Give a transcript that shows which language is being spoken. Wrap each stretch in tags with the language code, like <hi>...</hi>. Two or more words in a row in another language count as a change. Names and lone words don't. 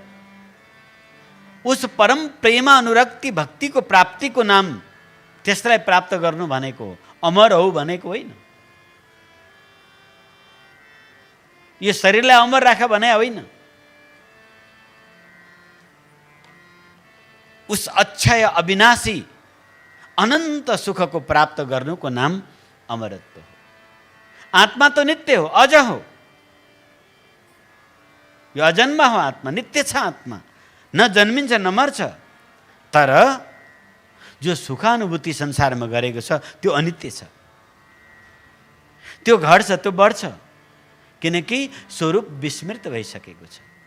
<ne>उस परम प्रेमानुरक्ति भक्तिको प्राप्तिको नाम, त्यसलाई प्राप्त गर्नु भनेको अमर हो भनेको होइन। यो शरीरलाई अमर राख भने होइन। उस अक्षय अविनाशी अनन्त सुखको प्राप्त गर्नुको नाम अमरत्व हो। आत्मा तो नित्य हो, अज हो। यो अजन्मा हो आत्मा, नित्य छ आत्मा, न जन्मिन्छ न मर्छ। तर जो सुखानुभूति संसारमा गरेको छ त्यो अनित्य छ, त्यो घट्छ, त्यो बढ्छ, किनकि स्वरूप विस्मृत भइसकेको छ।</ne>